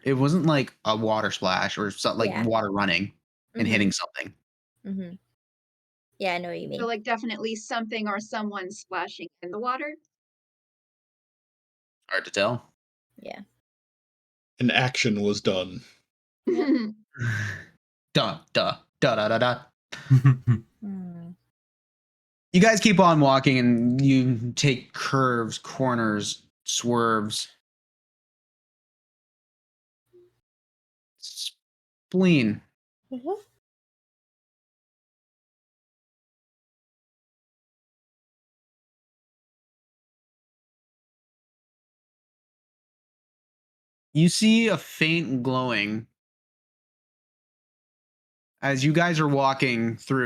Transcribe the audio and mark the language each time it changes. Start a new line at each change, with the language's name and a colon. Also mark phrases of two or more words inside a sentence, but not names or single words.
English: It wasn't like a water splash or something like Yeah. water running and Mhm. hitting something. Mm-hmm. Yeah, I know what you mean. So, like, definitely something or someone splashing in the water. Hard to tell. Yeah. An action was done. Duh, duh, da da da da. Hmm. You guys keep on walking and you take curves, corners, swerves. Spleen. Mhm. You see a faint glowing as you guys are walking through.